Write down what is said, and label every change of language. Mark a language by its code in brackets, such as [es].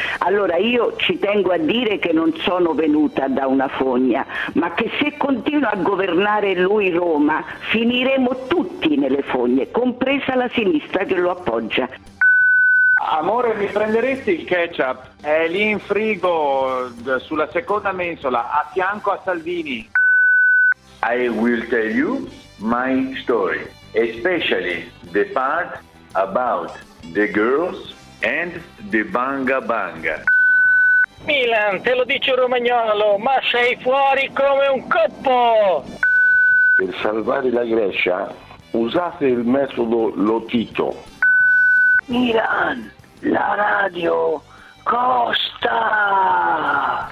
[it] Allora io ci tengo a dire che non sono venuta da una fogna, ma che se continua a governare lui Roma, finiremo tutti nelle fogne, compresa la sinistra che lo appoggia. Amore, mi prenderesti il ketchup? È lì in frigo, sulla seconda mensola, a fianco a Salvini. [en] I will tell you my story, especially the part about the girls and the banga banga. [it] Milan, te lo dice un romagnolo, ma sei fuori come un coppo! Per salvare la Grecia, usate il metodo Lotito. Milan, la radio costa!